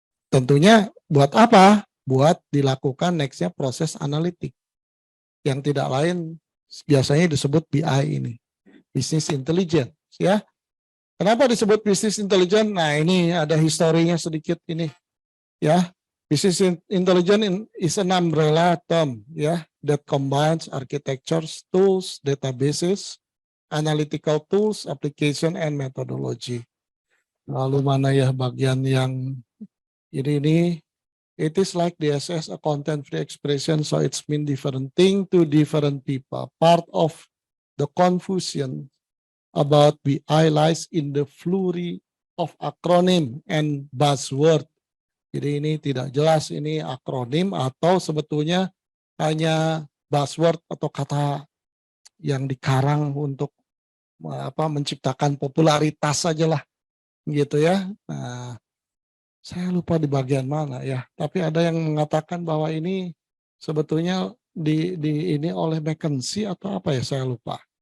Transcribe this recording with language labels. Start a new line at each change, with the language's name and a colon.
Indonesian: Tentunya buat apa? Buat dilakukan next-nya proses analitik yang tidak lain biasanya disebut BI ini, business intelligence ya. Kenapa disebut business intelligence? Nah, ini ada historinya sedikit ini ya.
English: Business intelligence is an umbrella term ya that combines architectures, tools, databases, analytical tools, application and methodology.
Indonesian: Lalu mana ya bagian yang ini
English: it is like DSS, a content-free expression, so it's mean different thing to different people. Part of the confusion about BI lies in the flurry of acronym and buzzword.
Indonesian: Jadi ini tidak jelas ini akronim atau sebetulnya hanya buzzword atau kata yang dikarang untuk menciptakan popularitas saja lah, gitu ya. Nah, Saya lupa di bagian mana ya, tapi ada yang mengatakan bahwa ini sebetulnya ini oleh McKinsey atau apa ya, saya lupa.